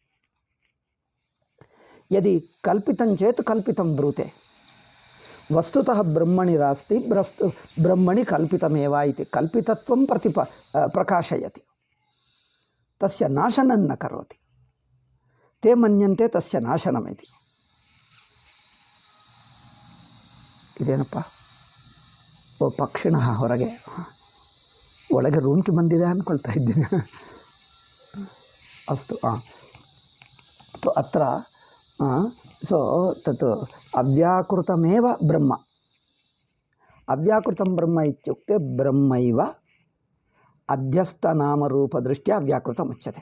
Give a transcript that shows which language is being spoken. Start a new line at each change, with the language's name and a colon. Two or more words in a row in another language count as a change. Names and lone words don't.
Sanskrit: यदि कल्पितं चेत् कल्पितं ब्रूते। वस्तुतः ब्रह्मणि नास्ति, ब्रह्मणि कल्पितमेव इति कल्पितत्वं प्रकाशयति, तस्य नाशनं न करोति। ते मन्यन्ते तस्य नाशनमिति।
Kannada: ಇದೇನಪ್ಪ ಪಕ್ಷಿಣಃ ಹೊರಗೆ ಒಳಗೆ ರೂಮ್ಗೆ ಬಂದಿದೆ ಅಂದ್ಕೊಳ್ತಾ ಇದ್ದೀನಿ.
Sanskrit: ಅಸ್ತು ಅತ್ರ ತತ್ ಅವ್ಯಾಕೃತಮೇವ ಬ್ರಹ್ಮ. ಅವ್ಯಾಕೃತಂ ಬ್ರಹ್ಮ ಇತ್ಯುಕ್ತೆ ಬ್ರಹ್ಮೈವ ಅಧ್ಯಸ್ಥನಾಮರೂಪದೃಷ್ಟ್ಯಾ ಅವ್ಯಾಕೃತमुच्यते.